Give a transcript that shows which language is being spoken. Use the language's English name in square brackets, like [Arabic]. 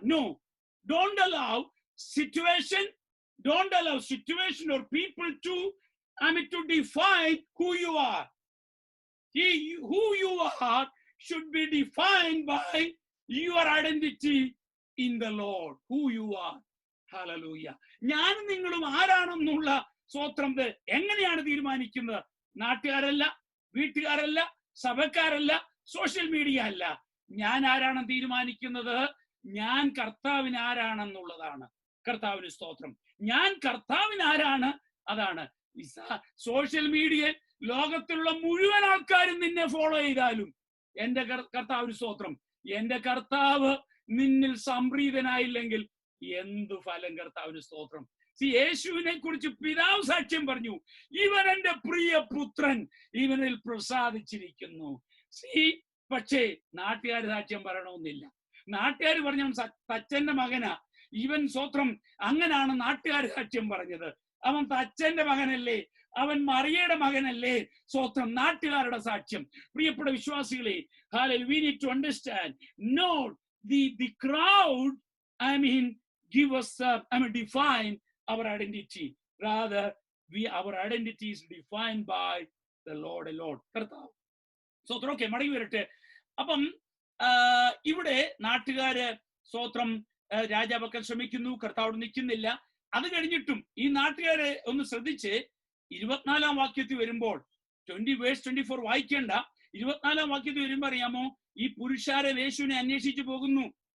[English] No, don't allow situation or people to define who you are. Who you are should be defined by your identity in the Lord. Who you are. Hallelujah. [Malayalam] ഞാനും നിങ്ങളും ആരാണെന്നുള്ള സ്വത്രം എങ്ങനെയാണ് തീരുമാനിക്കുന്നത്? നാട്ടുകാരല്ല, വീട്ടുകാരല്ല, സഭക്കാരല്ല, social media അല്ല. ഞാൻ ആരാണെന്ന് തീരുമാനിക്കുന്നത് ഞാൻ കർത്താവിന് ആരാണെന്നുള്ളതാണ്. കർത്താവിന് സ്തോത്രം. ഞാൻ കർത്താവിന് ആരാണ് അതാണ്. സോഷ്യൽ മീഡിയയിൽ ലോകത്തിലുള്ള മുഴുവൻ ആൾക്കാരും നിന്നെ ഫോളോ ചെയ്താലും എന്റെ കർത്താവിന് സ്തോത്രം, എന്റെ കർത്താവ് നിന്നിൽ സംപ്രീതനായില്ലെങ്കിൽ എന്തു ഫലം? കർത്താവിന് സ്തോത്രം. യേശുവിനെ കുറിച്ച് പിതാവ് സാക്ഷ്യം പറഞ്ഞു, ഇവൻ എന്റെ പ്രിയ പുത്രൻ, ഇവനിൽ പ്രസാദിച്ചിരിക്കുന്നു. പക്ഷേ നാട്ടുകാർ സാക്ഷ്യം പറയണമെന്നില്ല. നാട്ടുകാർ പറഞ്ഞ തച്ചന്റെ മകനാ ഇവൻ, സ്തോത്രം. അങ്ങനാണ് നാട്ടുകാർ സാക്ഷ്യം പറഞ്ഞത്. അവൻ തച്ചന്റെ മകനല്ലേ, അവൻ മറിയയുടെ മകനല്ലേ, സ്തോത്രം. നാട്ടുകാരുടെ സാക്ഷ്യം. പ്രിയപ്പെട്ട വിശ്വാസികളെ, [English] we need to understand, not the crowd give us define our identity. Rather, our identity is defined by the Lord alone. [Malayalam] കർത്താവ് സ്തോത്രം. ഓക്കെ, മടങ്ങി വരട്ടെ. അപ്പം ഇവിടെ നാട്ടുകാര് സ്തോത്രം രാജാവക്കൽ ശ്രമിക്കുന്നു, കർത്താവ് നിൽക്കുന്നില്ല. അത് കഴിഞ്ഞിട്ടും ഈ നാട്ടുകാരെ ഒന്ന് ശ്രദ്ധിച്ച് 24 വാക്യത്തിൽ വരുമ്പോൾ 24 വായിക്കേണ്ട, 24 വാക്യത്തിൽ വരുമ്പോ അറിയാമോ, ഈ പുരുഷാരെ യേശുവിനെ അന്വേഷിച്ചു പോകുന്നു.